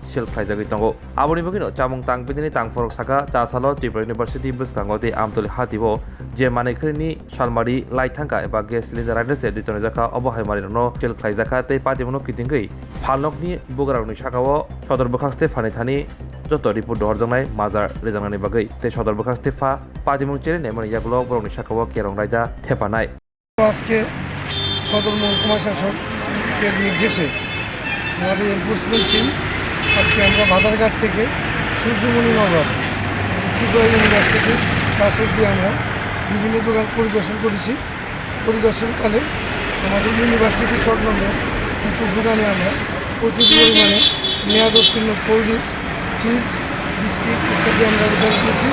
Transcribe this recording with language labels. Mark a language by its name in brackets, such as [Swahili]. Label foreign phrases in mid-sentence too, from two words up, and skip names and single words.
[Kok Borok] sil khlaijagui tongo aboni bogino chamong tangbidini tangforok saka chasalo Tripura University boskango te amtoli hatibo je manei khnaini salmari lai thangka eba [English] gas cylinder [Kok Borok] raidase ditone jaka obohai marino sil khlaijaka tei patimono kitingui falnokni bogarokni sakao sodor bokhaste phani thani joto report dorjangnai mazar rejangnani bagai te sodor bokhaste pha patimong chele nemani yagulo borokni sakao kerong raida thepanai [Bangla] আজকে সদর মহকুমা শাসকের নির্দেশে আমাদের এনফোর্সমেন্ট টিম আজকে আমরা বাজারঘাট থেকে সূর্যমণি নগর ত্রিপুরা ইউনিভার্সিটির কাছ অব্দি আমরা বিভিন্ন দোকান পরিদর্শনকালে আমাদের ইউনিভার্সিটি সংলগ্ন কিছু দোকানে আমরা প্রচুর পরিমাণে মেয়াদোত্তীর্ণ [English] cold drinks [Bangla] চিপস বিস্কিট ইত্যাদি আমরা উদ্ধার করেছি।